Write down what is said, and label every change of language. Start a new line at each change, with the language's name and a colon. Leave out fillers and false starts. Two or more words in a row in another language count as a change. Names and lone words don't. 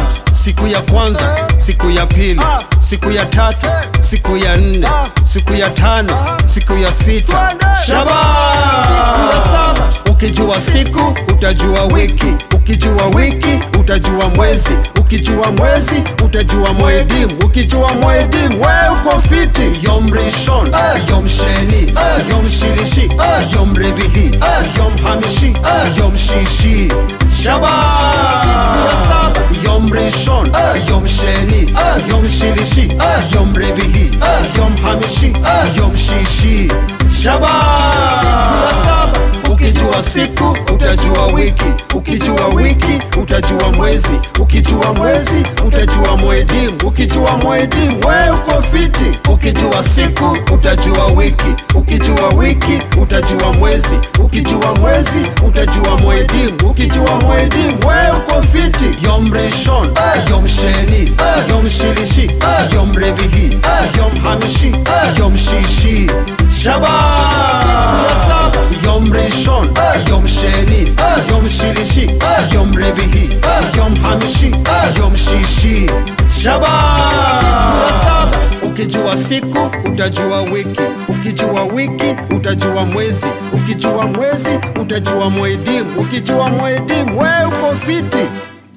Swahili: Siku ya kwanza, siku ya pili, siku ya tatu, siku ya nne, siku ya tano, siku ya sita. Shabbat! Ukijua siku utajua wiki, ukijua wiki utajua mwezi, ukijua mwezi utajua mwedim, ukijua mwedim we uko fiti.
Hebrew: יום ראשון, יום שני, יום שלישי, יום רביעי, יום חמישי, יום שישי. Shabbat! יום ראשון, יום שני, יום שלישי, יום רביעי, יום חמישי, יום שישי. Shabbat!
Swahili: Ukijua siku utajua wiki, ukijua wiki utajua mwezi, ukijua mwezi utajua mwedim, ukijua mwedim we uko fiti. Ukijua siku utajua wiki, ukijua wiki utajua mwezi, ukijua mwezi utajua mwedim, ukijua mwedim we uko fiti.
Hebrew: יום ראשון, יום שני, יום שלישי, יום רביעי, יום חמישי, יום שישי. Shabbat! יום ראשון, יום שני, יום שלישי, יום רביעי, יום חמישי, יום שישי. Shabbat!
Swahili: Ukijua siku utajua wiki, ukijua wiki utajua mwezi, ukijua mwezi utajua mwedim, ukijua mwedim we uko fiti.